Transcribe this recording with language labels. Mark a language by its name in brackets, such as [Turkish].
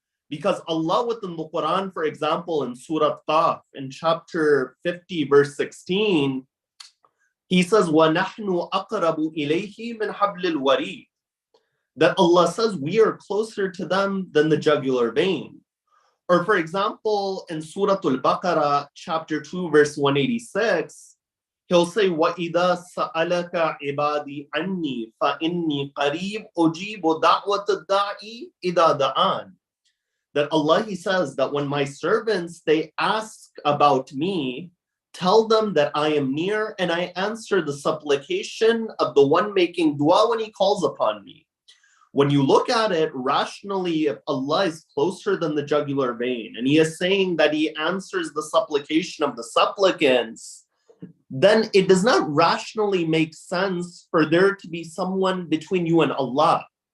[English] Because Allah within the Quran, for example, in Surah Qaf, in chapter 50, verse 16, He says, [Arabic] وَنَحْنُ أَقْرَبُ إِلَيْهِ مِنْ حَبْلِ الْوَرِيدِ. [English] That Allah says we are closer to them than the jugular vein. Or for example, in Surah Al-Baqarah, chapter 2, verse 186, He'll say, [Arabic] وَإِذَا سَأَلَكَ عِبَادِي عَنِّي فَإِنِّي قَرِيبٌ أُجِيبُ دَعْوَةَ الدَّاعِ إِذَا دَعَانِ. [English] That Allah, He says that when my servants, they ask about me, tell them that I am near and I answer the supplication of the one making dua when he calls upon me. When you look at it rationally, if Allah is closer than the jugular vein and He is saying that He answers the supplication of the supplicants, then it does not rationally make sense for there to be someone between you and Allah.